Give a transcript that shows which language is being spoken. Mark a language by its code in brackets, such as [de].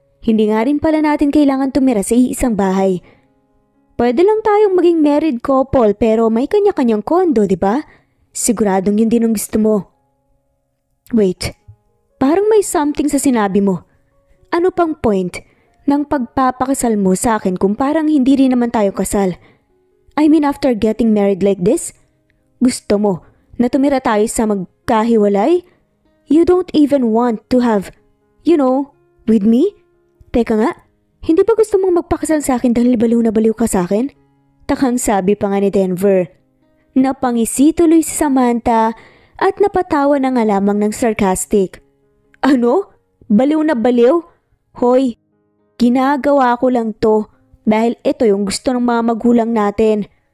[tl] Hindi nga rin pala natin kailangan tumira sa iisang bahay. Pwede lang tayong maging married couple pero may kanya-kanyang kondo, di ba? Siguradong yun din ang gusto mo. Wait, parang may something sa sinabi mo. Ano pang point ng pagpapakasal mo sa akin kung parang hindi rin naman tayo kasal? [en] I mean after getting married like this? [tl] Gusto mo na tumira tayo sa magkahiwalay? [en] You don't even want to have, with me? [tl] Teka nga, hindi ba gusto mong magpakasal sa akin dahil baliw na baliw ka sa akin? Takang sabi pa nga ni Denver. Napangisi tuloy si Samantha at napatawa na nga lamang ng sarcastic. Ano? Baliw na baliw? Hoy, ginagawa ko lang to dahil ito yung gusto ng mga magulang natin.